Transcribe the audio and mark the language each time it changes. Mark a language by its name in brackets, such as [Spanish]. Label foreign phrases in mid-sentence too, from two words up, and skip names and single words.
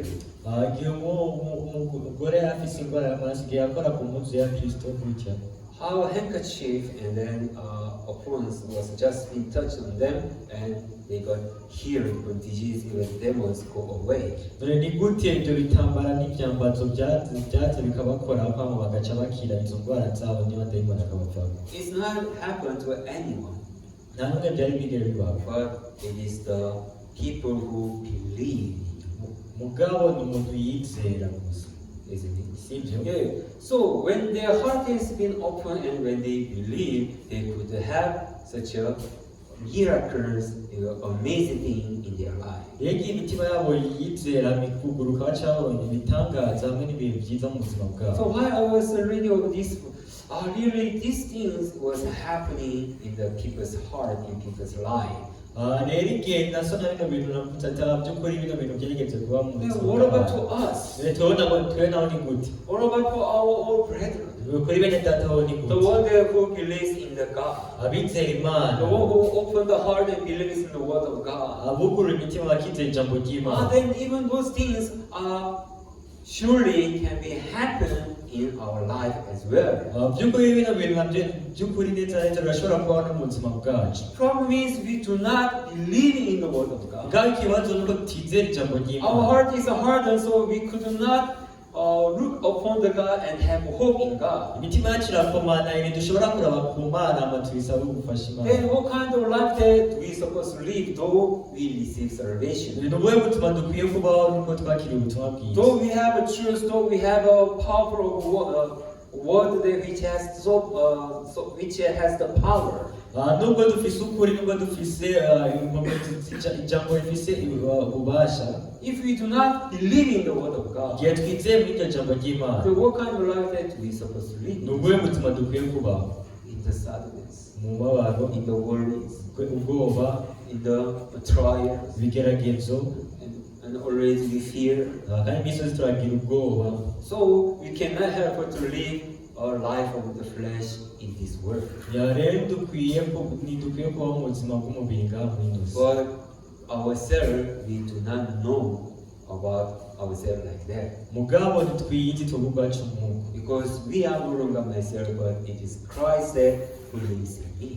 [Rundi] igihe umugore afise indwara y'amaraso, igihe yakora ku mpuzu ya Kristo gutya, [English] How a handkerchief and then a prawns was just being touched on them, and they got healed from disease, even demons go away. [Rundi] dore ni gute ibyo bitambara n'ibyambazo byaza bikabakoraho hama bagaca bakira izo ndwara zabo n'abadayimoni akabavamo. [English] It's not happened to anyone, [Rundi] nta n'umwe byari bigere bibaho, [English] but it is the people who believe, [Rundi] mugabo ni umuntu yizera gusa, [English] isn't it? [Rundi] sibyo? [English] Yeah. So when their heart has been opened and when they believe, they could have such a miracles, amazing thing in their life. [Rundi] rero igihe imitima yabo yizera mikuguruka, baca babona ibitangaza hamwe n'ibintu byiza mu buzima bwabo. [English] So why I was reading of this, really these things was happening in the people's heart, in people's life. [Rundi] rero igihe nasoma bino bintu navuze ati by'ukuri bino bintu byarigeze kuba mu [English] Yeah, [Rundi] buzima [English] what about to [Rundi] bwabo. [English] us? [Rundi] twe naho ni gute? [English] What about to our old brethren? [Rundi] kuri bene data ho ni [English] The [Rundi] gute? [English] one that who believes in the God. [Rundi] abizera Imana, [English] The one who opened the heart and believes in the word of God. [Rundi] abugurura imitima bakizera ijambo ry'Imana. [English] Then even those things surely can be happen in our life as well. [Rundi] by'ukuri bino bintu nabyo by'ukuri neza neza birashobora kubaho no mu buzima bwacu. [English] Problem is we do not believe in the word of God. [Rundi] ngaho ikibazo ni uko tutizera ijambo [English] Our [Rundi] ry'Imana. [English] heart is hardened, so we could not look upon the God and have hope in God. [Rundi] imitima yacu irakomana, ntidushobora kuraba ku Mana ama tubisabe ubufasha [English] Then [Rundi] Imana. [English] what kind of life that we supposed to live though we receive salvation? [Rundi] ni ubuhe buzima dukwiye kubaho nuko twakiriye ubutumwa bwiza? [English] Though we have a truth, though we have a powerful word that which has which has the power. [Rundi] nubwo dufise ukuri, nubwo dufise ijambo rifise ububasha, [English] If we do not believe in the word of God, [Rundi] igihe twizeye muri iryo jambo ry'Imana, [English] then what kind of life that we supposed to live? [Rundi] ni ubuhe buzima dukwiye kubaho? [English] In the sadness, [Rundi] mu mubabaro, [English] in the worries, [Rundi] ubwoba, [English] in the trials, [Rundi] ibigeragezo, [English] and always we fear. [Rundi] kandi iminsi yose turagira ubwoba. [English] So we cannot help but to live our life of the flesh in this world. [Rundi] rero ntidukwiye kubaho mu buzima bw'umubiri ngaha muri ino si. [English] But ourselves, we do not know about ourselves like that. [Rundi] mugabo ntitwiyizi twebwe ubwacu nk'uko, [English] Because we are no longer myself, but it is Christ that who lives in me.